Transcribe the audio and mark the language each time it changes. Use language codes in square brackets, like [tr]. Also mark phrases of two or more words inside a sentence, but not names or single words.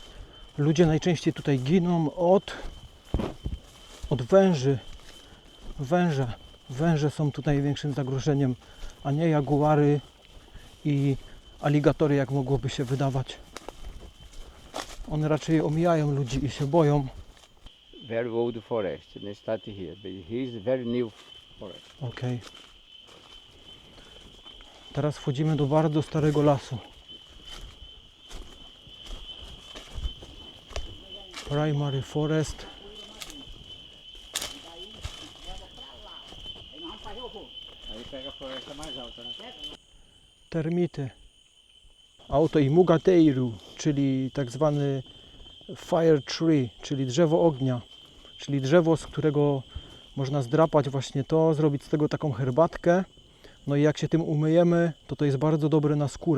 [pl] Ludzie najczęściej tutaj giną od węży. węże. Węże są tutaj największym zagrożeniem, a nie jaguary i aligatory, jak mogłoby się wydawać. One raczej omijają ludzi i się boją. [en] Very old forest, and they started here, but here's very new forest. [pl] Okej. Teraz wchodzimy do bardzo starego lasu. [en] Primary forest. [pt] Aí nós vamos fazer o rolo. Aí pega a floresta mais alta, né? [pl] Termity. Auto i mugateiru, czyli tak zwany [en] fire tree, [pl] czyli drzewo ognia, czyli drzewo, z którego można zdrapać właśnie to, zrobić z tego taką herbatkę. No i jak się tym umyjemy, to jest bardzo dobre na skórę.